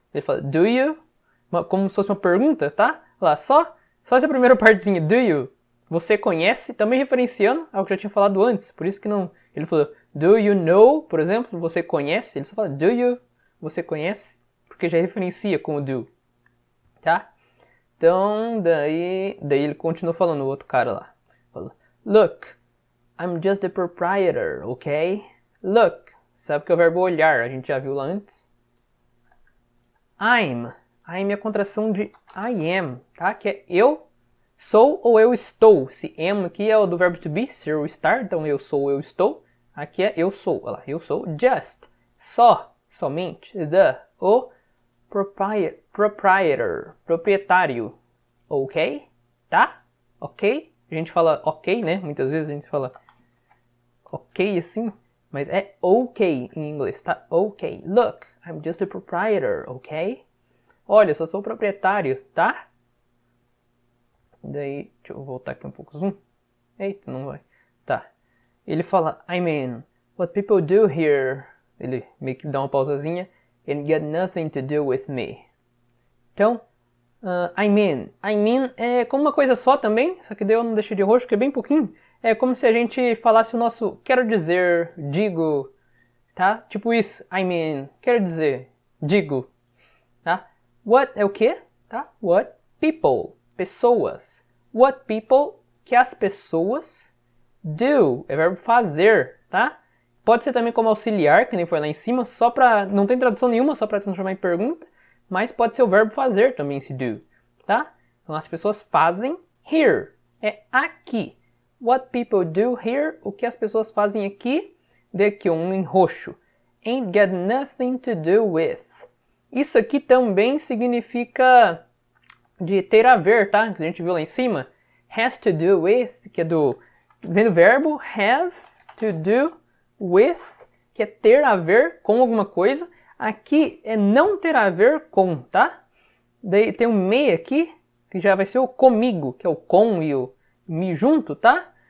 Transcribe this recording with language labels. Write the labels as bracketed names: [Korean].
[Portuguese] Ele fala do you, como se fosse uma pergunta, tá? Lá, só essa primeira partezinha, do you, você conhece, também referenciando ao que eu já tinha falado antes. Por isso que não... Ele falou, do you know, por exemplo, você conhece. Ele só fala, do you, você conhece, porque já referencia com o do. Tá? Então, daí ele continuou falando, o outro cara lá. Fala, [English] look, I'm just the proprietor, ok? [Portuguese] Look, sabe que é o verbo olhar, a gente já viu lá antes. I'm é a contração de I am, tá? Que é eu sou ou eu estou. Se am aqui é o do verbo to be, ser ou estar, então eu sou ou eu estou. Aqui é eu sou, olha lá, eu sou just, só, somente, o proprietor, proprietário, ok? Tá? Ok? A gente fala ok, né? Muitas vezes a gente fala ok assim, mas é ok em inglês, tá? Ok. [English] Look, I'm just a proprietor, ok? [Portuguese] Olha, eu só sou o proprietário, tá? Daí, deixa eu voltar aqui um pouco, zoom. Eita, não vai. Tá. Ele fala, [English] I mean, what people do here, [Portuguese] ele meio que dá uma pausazinha, [English] and get nothing to do with me. [Portuguese] Então, I mean é como uma coisa só também, só que daí eu não deixei de roxo, porque é bem pouquinho. É como se a gente falasse o nosso quero dizer, digo, tá? Tipo isso, I mean, quero dizer, digo, tá? What é o quê? Tá? What people, pessoas. What people, que as pessoas do, é verbo fazer, tá? Pode ser também como auxiliar, que nem foi lá em cima, só pra, não tem tradução nenhuma, só pra transformar em pergunta, mas pode ser o verbo fazer também, esse do, tá? Então as pessoas fazem here, é aqui. [English] What people do here, [Portuguese] o que as pessoas fazem aqui, daqui um em roxo. [English] Ain't got nothing to do with. [Portuguese] Isso aqui também significa de ter a ver, tá? Que a gente viu lá em cima. Has to do with, que é do... Vem do verbo have to do with, que é ter a ver com alguma coisa. Aqui é não ter a ver com, tá? Daí tem um me aqui, que já vai ser o comigo, que é o com e o me junto, tá?